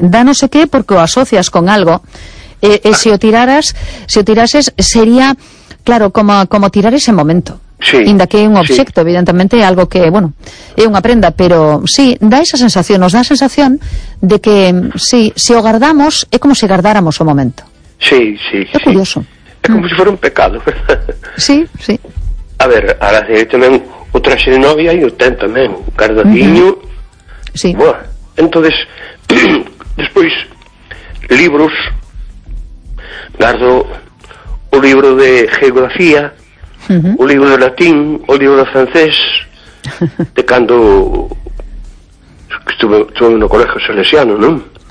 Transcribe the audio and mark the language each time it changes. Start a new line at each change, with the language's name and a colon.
Galician: Da
Spanish: no sé qué
Galician: porque o asocias con algo. Si o tirases, sería, claro, como tirar ese momento. Sí. Inda que un objeto, sí, evidentemente, algo que, bueno, é unha prenda. Pero sí, da esa sensación, nos da a sensación de que, sí, si o guardamos, é como si guardáramos o momento. Sí, sí. É curioso. É como si fuera un pecado. Sí, sí. A ver, ahora sí, tamén o traxe de novia e o ten tamén, un cardadiño. Sí.
Spanish: Bueno, entonces, después, libros, guardo un libro de geografía, un libro de latín, un libro de francés, de cuando estuve en un colegio salesiano, ¿no?